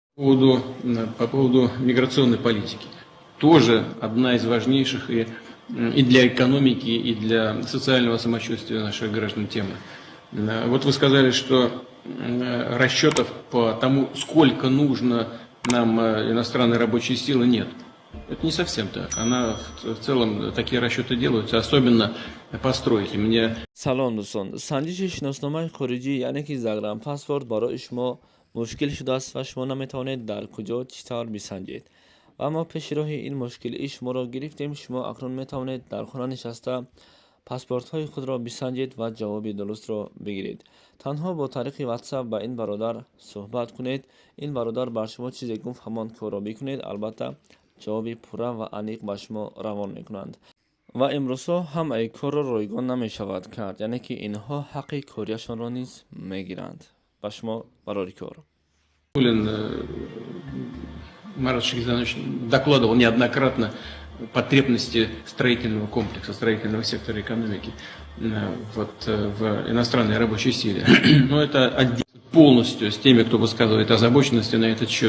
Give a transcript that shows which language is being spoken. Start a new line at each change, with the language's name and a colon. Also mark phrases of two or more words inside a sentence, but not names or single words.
Russian: По поводу миграционной политики. Тоже одна из важнейших и для экономики, и для социального самочувствия наших граждан темы. Вот вы сказали, что расчетов по тому, сколько нужно нам иностранной рабочей силы, нет. Это не совсем так. В целом такие расчеты делаются, особенно по стройке.
Persian: سلام دوستان. سنجش شناسنامه خارجی یعنی که زگرم پاسپورت برای شما مشکل شده است و شما نمیتوانید در کجا چطور بسنجید. و اما پیش راه این مشکل شما را گرفتیم. شما اکنون میتوانید در خانه نشسته پاسپورت های خود را بسنجید و جواب درست را بگیرید. تنها با طریق واتساپ با این برادر صحبت کنید. این برادر بر شما چیزی گفت همان کار را بکنید. البته جواب پوره و عمیق به شما روان میکنند. و امروزها هم ای کار را رایگان نمی شود کرد، یعنی که اینها حق کاریشان را نیز میگیرند. به شما برای کار.
Russian: Марат Шахизанович докладывал неоднократно потребности строительного комплекса, строительного сектора экономики в иностранной рабочей силе. Но это полностью с теми, кто высказывает озабоченности на этот счет.